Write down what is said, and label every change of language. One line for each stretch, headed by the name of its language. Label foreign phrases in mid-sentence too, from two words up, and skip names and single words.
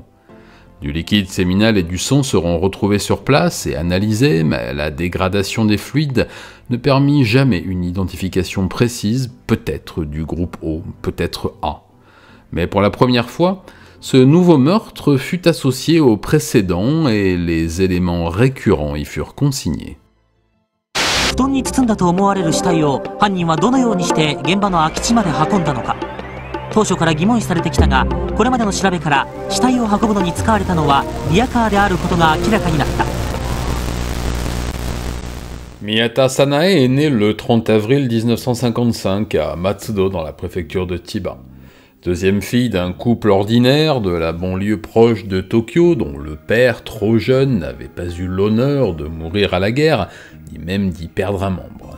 French: Du liquide séminal et du sang seront retrouvés sur place et analysés, mais la dégradation des fluides ne permit jamais une identification précise, peut-être du groupe O, peut-être A. Mais pour la première fois, ce nouveau meurtre fut associé au précédent et les éléments récurrents y furent consignés.
Japanese: 布団に包んだと思われる死体を犯人はどのようにして現場の空き地まで運んだのか。当初から疑問視されてきたが、これまでの調べから死体を運ぶのに使われたのはリヤカーであることが明らかになった。
French: Miyata Sanae est née le 30 avril 1955 à Matsudo dans la préfecture de Chiba. Deuxième fille d'un couple ordinaire de la banlieue proche de Tokyo dont le père, trop jeune, n'avait pas eu l'honneur de mourir à la guerre, ni même d'y perdre un membre.